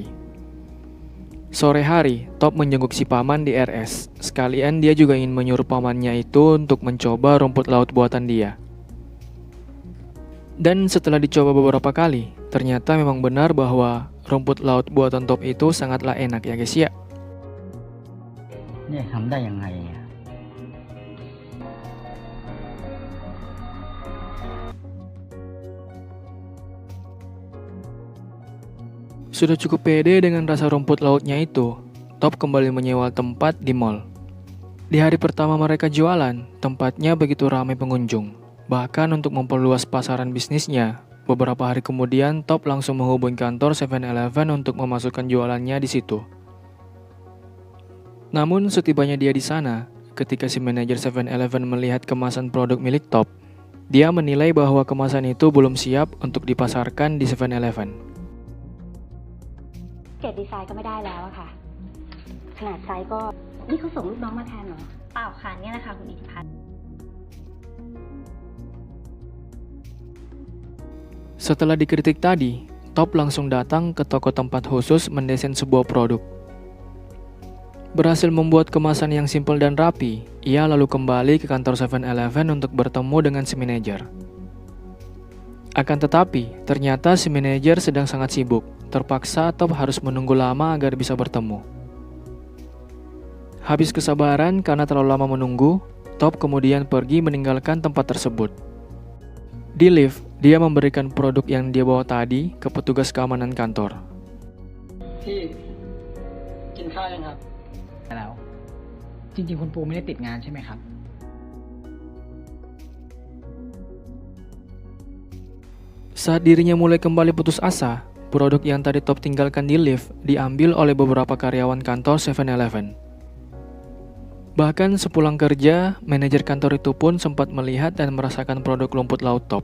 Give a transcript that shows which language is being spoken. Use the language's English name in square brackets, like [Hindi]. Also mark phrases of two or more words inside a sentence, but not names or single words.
[Indonesian] Sore hari, Top menjenguk si paman di RS. Sekalian dia juga ingin menyuruh pamannya itu untuk mencoba rumput laut buatan dia. Dan setelah dicoba beberapa kali, ternyata memang benar bahwa rumput laut buatan Top itu sangatlah enak ya guys ya. [Thai] เนี่ยทำได้ยังไงอะ [Indonesian] Sudah cukup pede dengan rasa rumput lautnya itu, Top kembali menyewa tempat di mall. Di hari pertama mereka jualan, tempatnya begitu ramai pengunjung. Bahkan untuk memperluas pasaran bisnisnya, beberapa hari kemudian Top langsung menghubungi kantor 7-Eleven untuk memasukkan jualannya di situ. Namun setibanya dia di sana, ketika si manajer 7-Eleven melihat kemasan produk milik Top, dia menilai bahwa kemasan itu belum siap untuk dipasarkan di 7-Eleven. [Thai] เกรดดีไซน์ก็ไม่ได้แล้วอะค่ะ ขนาดไซส์ก็ นี่เขาส่งลูกน้องมาแทนเหรอ เปล่าค่ะเนี่ยนะคะคุณอิทธิพัฒน์ [Indonesian] Setelah dikritik tadi, Top langsung datang ke toko tempat khusus mendesain sebuah produk. Berhasil membuat kemasan yang simpel dan rapi, ia lalu kembali ke kantor 7-Eleven untuk bertemu dengan si manajer. Akan tetapi, ternyata si manajer sedang sangat sibuk. Terpaksa Top harus menunggu lama agar bisa bertemu. Habis kesabaran karena terlalu lama menunggu, Top kemudian pergi meninggalkan tempat tersebut. Di lift, dia memberikan produk yang dia bawa tadi ke petugas keamanan kantor. [Thai] พี่กินข้าวยังครับ แล้ว จริงๆคุณปูไม่ได้ติดงานใช่ไหมครับ [Indonesian] Saat dirinya mulai kembali putus asa, produk yang tadi Top tinggalkan di lift diambil oleh beberapa karyawan kantor 7-Eleven. Bahkan sepulang kerja, manajer kantor itu pun sempat melihat dan merasakan produk lumput laut Top.